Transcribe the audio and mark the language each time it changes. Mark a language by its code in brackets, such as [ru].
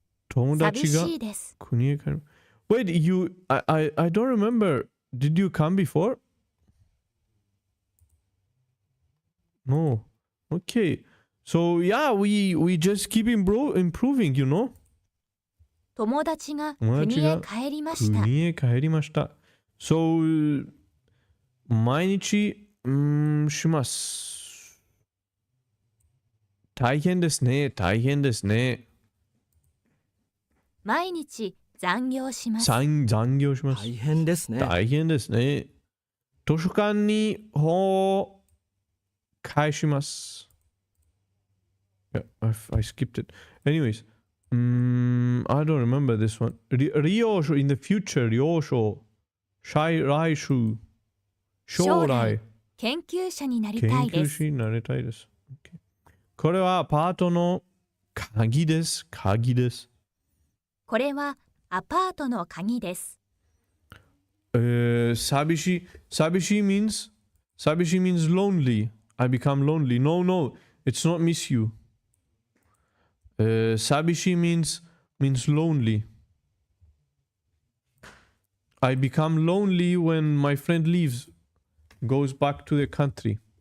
[ja] 友達が寂しいです。国へ帰る。 [en] Wait, I don't remember. Did you come before? No. Okay. So yeah, we just keep improving, you know? [ja] 友達が国へ帰りました。国へ帰りました。 [en] So [ja] 毎日します。大変ですね。大変ですね。毎日残業します。残業します。大変ですね。大変ですね。図書館に本を返します。 [en] Yeah, I skipped it. Anyways, I don't remember this one. ryosho in the future, ryosho. [ja] 来週。将来。研究者になりたいです。研究者になりたいです。 [en] Okay. [ja] これはパートの鍵です。鍵です。これはアパートの鍵です。 [en] 寂しい means lonely. I become lonely. No, it's not miss you. 寂しい means lonely. I become lonely when my friend leaves, goes back to the country.